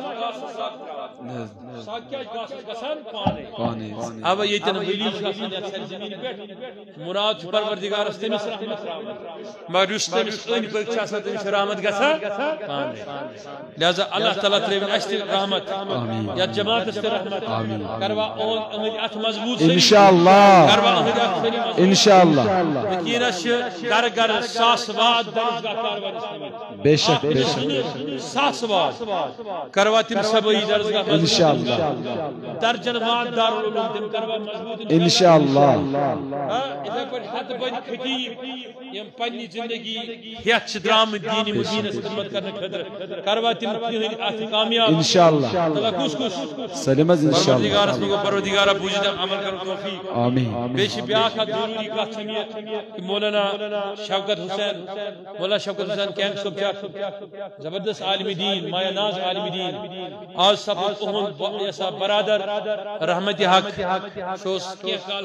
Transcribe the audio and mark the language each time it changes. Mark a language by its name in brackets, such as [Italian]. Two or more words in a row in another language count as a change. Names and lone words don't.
[Kashmiri] سگ کیٛاہ چھِ گاسَس گژھان پانے اَوَے ییٚتٮ۪ن ؤلی چھِ آسان یَتھ سرزمیٖنہِ پٮ۪ٹھ مراد چھُ پروردگارس تٔمِس رحمت مگر یُس تٔمِس أنٛدۍ پٔکۍ چھِ آسان تٔمِس چھِ رحمت گژھان پانے لہذا اللہ تعالیٰ ترٛٲوِن اَسہِ تہِ رحمت یتھ جماعتس تہِ رحمت کروا أہٕنٛدۍ اَتھٕ مضبوٗط انشاءاللہ کروا أہٕنٛدۍ اَتھٕ انشاءاللہ یقیٖنس چھِ گرٕ گرٕ ساسواد درسگاہ کاروان اسلامی بے شک بے شک ساسواد کروا تم سبئی درسگاہ انشاءاللہ درجن واد دارالعلوم تم کروا مضبوط انشاءاللہ اِتھے پٲٹھۍ ہتہٕ بٔدۍ خطیب یِم پننہِ زندگی ہیٚتھ چھِ درٛامٕتۍ دیٖنِ مدیٖنس خدمت کرنہٕ خٲطرٕ کروا تم تِہنٛدۍ اَتھٕ کامیاب انشاءاللہ کُس کُس سلمت انشاءاللہ پروردگارس منٛز گوٚو پروردگارا بوٗزِتھ عمل کرُن توفیق آمین بیٚیہِ چھِ بیٛاکھ اکھ ضروٗری کتھ چھِ مےٚ کہ مولانا شوکت حسین مولانا شوکت حسین کینگ صٲب چھِ اکھ زبردست عالم دین مایا ناز عالم دین آز سپُد اُہُنٛد یسا برادر رحمت حق سُہ اوس کینٛہہ کال